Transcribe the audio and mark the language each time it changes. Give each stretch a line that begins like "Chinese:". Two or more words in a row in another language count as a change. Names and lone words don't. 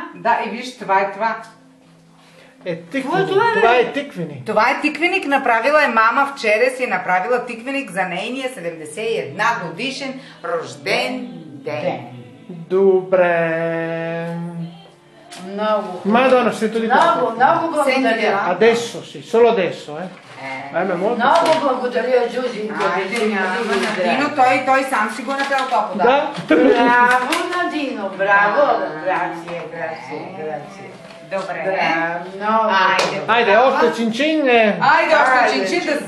Bulgarian: Да, и виж, това е това. Това е тиквеник. Това е тиквеник, направила е мама вчера, си е направила тиквеник за нейния 71 годишен рожден ден. Добре. Много.
Italian: Madonna, sento di
Bulgarian: Много благодаря.
Italian: Adesso, sì, solo adesso, eh.
Bulgarian: Много благодаря, Джузи. Айде, няма на Дино, той сам си го направил това подарък. Да. Браво на Дино, браво. Грация. Добре. Много. Айде, още чин-чин. Айде, още чин-чин да...